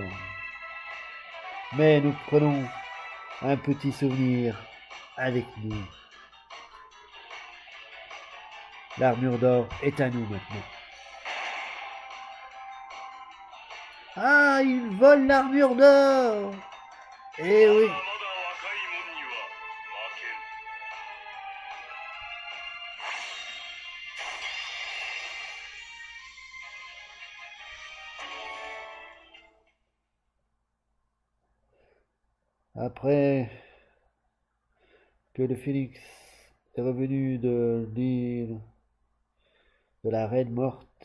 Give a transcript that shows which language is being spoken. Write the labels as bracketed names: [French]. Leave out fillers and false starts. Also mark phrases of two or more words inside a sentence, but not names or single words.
[French] Mais nous prenons un petit souvenir avec nous. L'armure d'or est à nous maintenant. Ah, il vole l'armure d'or! Eh oui. [Japanese] まだ若い者には負けん [French] Après que le phénix est revenu de l'île de la Reine Morte,